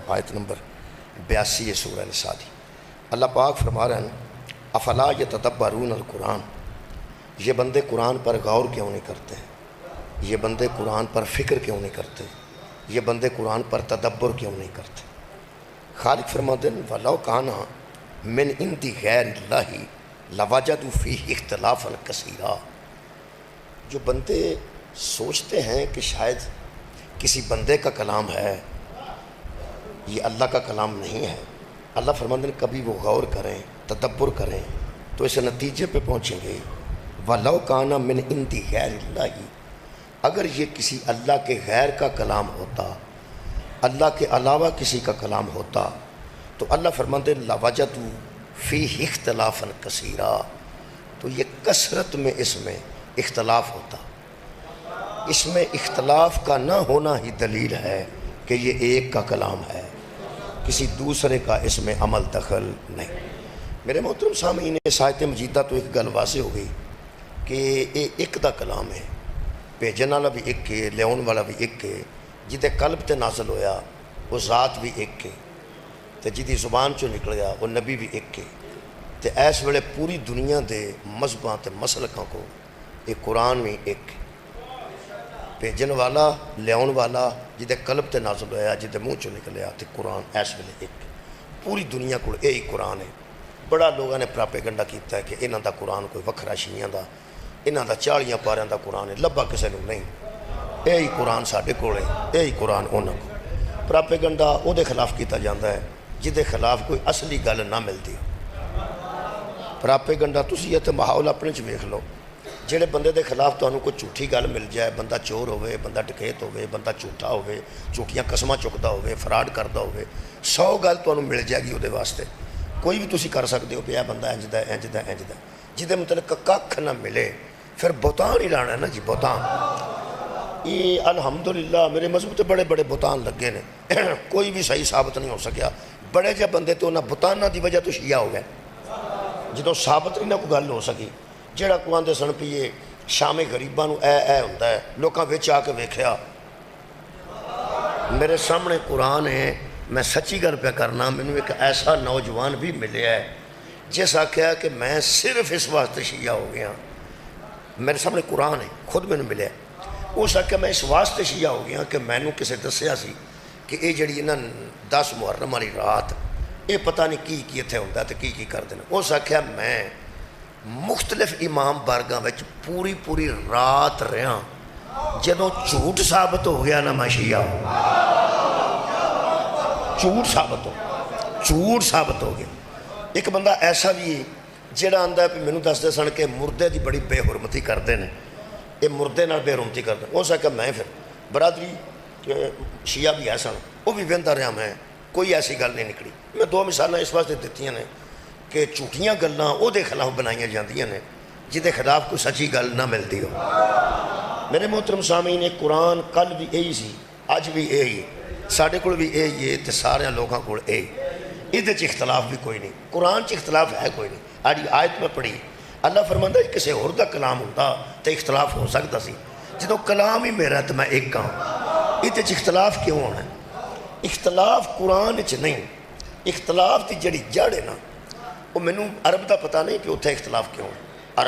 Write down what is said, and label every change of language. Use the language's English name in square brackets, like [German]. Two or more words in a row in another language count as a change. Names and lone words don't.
[Urdu] آیت نمبر 82 ہے سورہ نساء دی۔ اللہ پاک فرما رہے ہیں [Arabic] افلا یتدبرون القرآن، [Urdu] یہ بندے قرآن پر غور کیوں نہیں کرتے، یہ بندے قرآن پر فکر کیوں نہیں کرتے، یہ بندے قرآن پر تدبر کیوں نہیں کرتے۔ خالق فرماتے ہیں [Arabic] وَلَوْ كَانَ مِنْ عِنْدِ غَيْرِ اللَّهِ لَوَجَدُوا فِيهِ اخْتِلَافًا كَثِيرًا، [Urdu] جو بندے سوچتے ہیں کہ شاید کسی بندے کا کلام ہے، یہ اللہ کا کلام نہیں ہے، اللہ فرماتے ہیں کبھی وہ غور کریں تدبر کریں تو اس نتیجے پہ پہنچیں گے [Arabic] وَلَوْ كَانَ مِنْ عِنْدِ غَيْرِ اللَّهِ، [Urdu] اگر یہ کسی اللہ کے غیر کا کلام ہوتا، اللہ کے علاوہ کسی کا کلام ہوتا تو اللہ فرماتے ہیں [Arabic] لَوَجَدُوا فِيهِ اخْتِلَافًا كَثِيرًا، [Urdu] تو یہ کثرت میں اس میں اختلاف ہوتا۔ اس میں اختلاف کا نہ ہونا ہی دلیل ہے کہ یہ ایک کا کلام ہے، کسی دوسرے کا اس میں عمل دخل نہیں۔ [Punjabi] میرے محترم سامعین، اس آیت مجیدہ تو ایک گل واضح ہو گئی کہ یہ ایک دا کلام ہے، بھیجن والا بھی ایک ہے، لیون والا بھی ایک ہے، جدے قلب تے نازل ہویا وہ ذات بھی ایک ہے، تے جدی زبان چو نکلیا وہ نبی بھی ایک ہے، تے ایس ویلے پوری دنیا دے مذہباں تے مسلکاں کو ایک قرآن بھی ایک بھیجن والا لیون والا جدے قلب تے نازل ہویا جدے منہ چو نکلیا تے قرآن ایس ویلے ایک پوری دنیا کو یہی قرآن ہے۔ بڑا لوگوں نے پراپیگنڈا کیتا ہے کہ انہاں دا قرآن کوئی وکھرا شیعیاں دا، انہاں دا 40 پاریاں دا قرآن ہے، لبا کسے نوں نہیں، یہی قرآن ساڈے کول ہے، یہی قرآن انہاں کو۔ پراپیگنڈا او دے خلاف کیتا جاندا ہے جدے خلاف کوئی اصلی گل نہ ملتی۔ پراپیگنڈا تسی تے ماحول اپنے چ ویکھ لو، جڑے بندے دے خلاف تانوں کوئی جھوٹھی گل مل جائے، بندہ چور ہوئے، بندہ ڈکیت ہوئے، بندہ جھوٹا ہوئے، جھوٹیاں قسماں چکدا ہوئے، فراڈ کردا ہوئے، 100 گل تانوں مل جائے گی وہ واسطے، کوئی بھی تسی کر سکتے ہو کہ یہ بندہ انج دا انج دا انج دا، جدے متعلق ککھ نہ ملے پھر بہتان ہی لانا ہے نا جی، بہتان۔ یہ الحمدللہ میرے مذہب تے بڑے بڑے بہتان لگے نے، کوئی بھی صحیح ثابت نہیں ہو سکیا، بڑے جے بندے تو انہاں بہتاناں دی وجہ تو شیعہ ہو گئے، جدوں ثابت نہیں نہ کوئی گل ہو سکی۔ جڑا کو آندے سن پیے شام غریباں نو اے ہوندا ہے، لوکاں وچ آ کے ویکھیا، میرے سامنے قرآن ہے، میں سچی گل پہ کرنا، مینوں ایک ایسا نوجوان بھی ملیا ہے جس آکھیا کہ میں صرف اس واسطے شیعہ ہو گیا، میرے سامنے قرآن ہے، خود مینوں ملیا ہے، اس آکھیا میں اس واسطے شیعہ ہو گیا کہ مینوں کسے دسیا سی کہ یہ جڑی نا 10 محرم والی رات یہ پتہ نہیں کی اتنے ہوندا تے کی کردے نے۔ اس آکھیا میں مختلف امام بارگاہ وچ پوری رات رہا، جدوں جھوٹ ثابت ہو گیا نا میں شیعہ ہوں، جھوٹ ثابت ہو گیا۔ ایک بندہ ایسا بھی ہے جڑا آندا ہے کہ مینوں دسدے سن کہ مردے دی بڑی بے حرمتی کردے نے، یہ مردے نال بے حرمتی کردے، ہو سکتا میں پھر برادری شیعہ بھی ہے سن، وہ بھی ویندا رہا، میں کوئی ایسی گل نہیں نکلی۔ میں 2 مثالاں اس واسطے دتیاں نے کہ جھوٹیاں گلاں او دے خلاف بنائیاں جاندیاں نے جدے خلاف کوئی سچی گل نہ ملتی ہو۔ میرے محترم سامعین، ایک قرآن کل بھی یہی سی، اج بھی یہی ہے، ساڈے کول بھی یہی ہے تے سارے لوگاں کول یہی، یہ اختلاف بھی کوئی نہیں، قرآن چ اختلاف ہے کوئی نہیں۔ آج آیت میں پڑھی اللہ فرماندا ہے کسی اور دا کلام ہوتا تے اختلاف ہو سکتا سی، جدوں کلام ہی میرا تے میں ایک ہاں، یہ اختلاف کیوں ہونا ہے؟ اختلاف قرآن چ نہیں، اختلاف دی جڑی جڑ ہے نا وہ مینوں عرب دا پتہ نہیں کہ اتنے اختلاف کیوں ہے۔